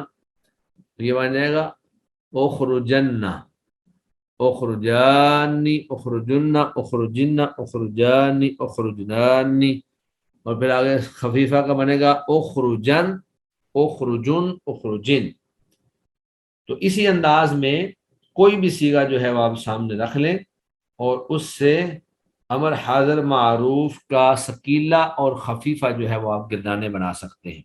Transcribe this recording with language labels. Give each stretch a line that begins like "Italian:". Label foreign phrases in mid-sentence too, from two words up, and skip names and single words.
Urdu: تو یہ بن جائے گا
Arabic: اخرجن، اخرجانی، اخرجن، اخرجن، اخرجانی، اخرجنانی.
Urdu: اور پھر آگے خفیفہ کا بنے گا
Arabic: اخرجن، اخرجن، اخرجن.
Urdu: تو اسی انداز میں کوئی بھی صیغہ جو ہے وہ آپ سامنے رکھ لیں اور اس سے امر حاضر معروف کا ثقیلہ اور خفیفہ جو ہے وہ آپ گردانے بنا سکتے ہیں.